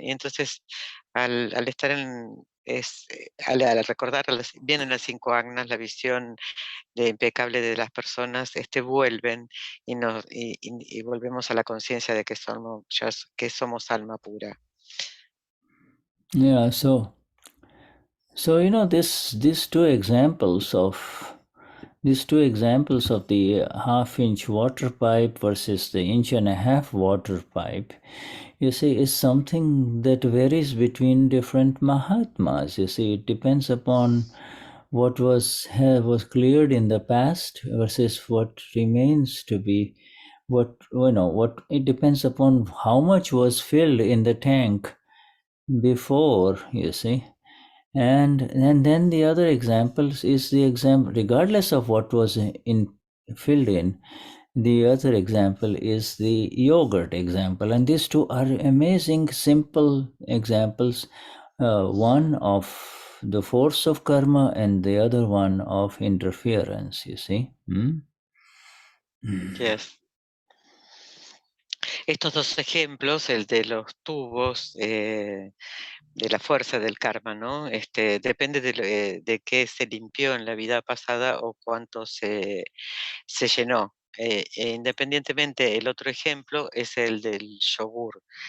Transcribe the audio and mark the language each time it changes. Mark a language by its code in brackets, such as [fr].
[es] Y entonces, al estar al recordar, vienen las 5 Agnas, la visión impecable de las personas, vuelven y volvemos a la conciencia de que somos alma pura. [en] Yeah, so these two examples of the half-inch water pipe versus the 1.5-inch water pipe, you see, is something that varies between different Mahatmas. You see, it depends upon what was cleared in the past versus what remains to be. It depends upon how much was filled in the tank before, you see. And then the other examples is the example, regardless of what was filled in, the other example is the yogurt example. And these two are amazing, simple examples. One of the force of karma and the other one of interference, you see. Yes. [es] Estos dos ejemplos, el de los tubos, de la fuerza del karma, ¿no? Depende de qué se limpió en la vida pasada o cuánto se llenó. Independientemente, el otro ejemplo es el del yogur.